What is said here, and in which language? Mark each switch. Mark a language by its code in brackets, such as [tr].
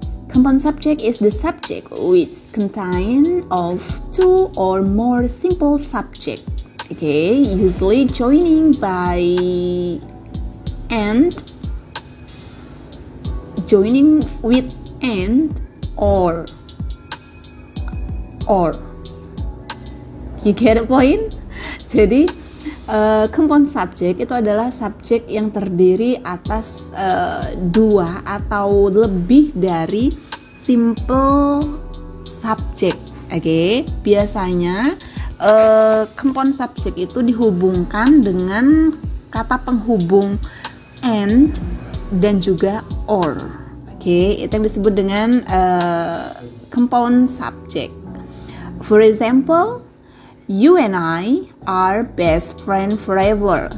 [en] Compound subject is the subject which contain of two or more simple subject. Okay, usually joining by and, joining with and or. You get the point? [id] Jadi compound subject itu adalah subjek yang terdiri atas dua atau lebih dari simple subject. Oke, biasanya compound subject itu dihubungkan dengan kata penghubung and dan juga or. Oke, itu yang disebut dengan compound subject. [en] For example, you and I are best friend forever.